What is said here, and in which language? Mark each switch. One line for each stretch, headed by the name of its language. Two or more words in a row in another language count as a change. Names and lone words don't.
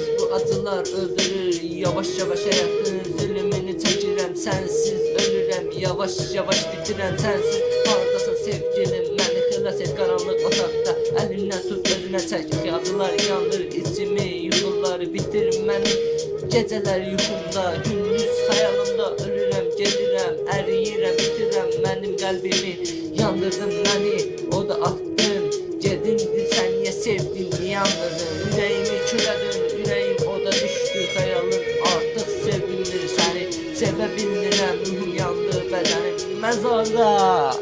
Turkish: Bu acılar öldürür, yavaş yavaş
Azerbaijani: hayatın zulümünü çəkirəm. Sensiz ölürəm, yavaş yavaş bitirəm sensiz. Hardasan sevgilim, məni xilas et qaranlıq otaqda. Əlimdən tut özünə çək, acılar yandır içimi, yuxuları bitir məni. Gecələr yuxumda, gündüz xəyalımda ölürəm, gedirəm, əriyirəm, bitirəm mənim qəlbimi. Yandırdın məni, o da attın.
Turkish: Gedin sen niye sevdin, niye yandırdın? Yüreğimi külə döndü, yüreğim o da düştü.
Azerbaijani: Xəyalım artıq sevmir səni, sevə bilmirəm. Ruhum yandı, bədənim məzarda.